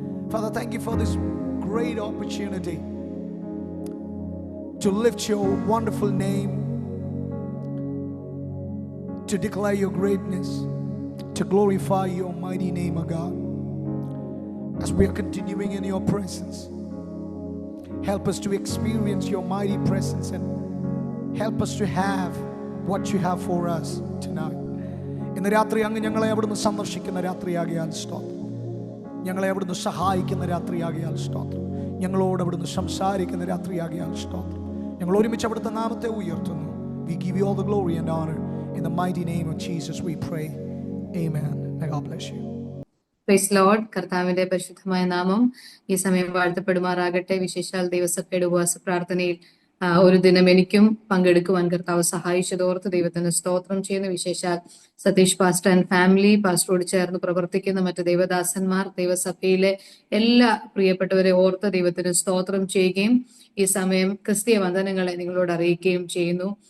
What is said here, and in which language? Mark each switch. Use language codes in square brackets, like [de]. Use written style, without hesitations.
[en] Father, thank you for this great opportunity to lift your wonderful name, to declare your greatness, to glorify your mighty name, O God. As we are continuing in your presence, help us to experience your mighty presence and help us to have what you have for us tonight. [ml] ഇന്ന് രാത്രി അങ്ങ് ഞങ്ങളെ അവിടുന്ന് സന്ദർശിക്കുന്ന രാത്രിയാകിയാൽ സ്തോത്രം. ഞങ്ങളെ അവിടുന്ന് സഹായിക്കുന്ന രാത്രിയാകിയാൽ സ്തോത്രം. ഞങ്ങളോട് അവിടുന്ന് സംസാരിക്കുന്ന രാത്രിയാകിയാൽ സ്തോത്രം. ഞങ്ങൾ ഒരുമിച്ച് അവിടുത്തെ നാമത്തെ ഉയർത്തുന്നു. [en] We give you all the glory and honor. In the mighty name of Jesus we pray. Amen. May God bless you. Praise Lord. [ml] കർത്താവിന്റെ പരിശുദ്ധമായ നാമം ഈ സമയം വാഴ്ത്തപ്പെടുമാറാകട്ടെ. വിശേഷാൽ ദൈവസഭയുടെ ഉപവാസ പ്രാർത്ഥനയിൽ ഒരു ദിനം എനിക്കും പങ്കെടുക്കുവാൻ കർത്താവ് സഹായിച്ചതോർത്ത് ദൈവത്തിന് സ്തോത്രം ചെയ്യുന്നു. വിശേഷാൽ സതീഷ് പാസ്റ്റർ ആൻഡ് ഫാമിലി, പാസ്റ്ററോട് ചേർന്ന് പ്രവർത്തിക്കുന്ന മറ്റ് ദൈവദാസന്മാർ, ദൈവസഭയിലെ എല്ലാ പ്രിയപ്പെട്ടവരെ ഓർത്ത് ദൈവത്തിന് സ്തോത്രം ചെയ്യുകയും ഈ സമയം ക്രിസ്തീയ വന്ദനങ്ങളെ നിങ്ങളോട് അറിയിക്കുകയും ചെയ്യുന്നു.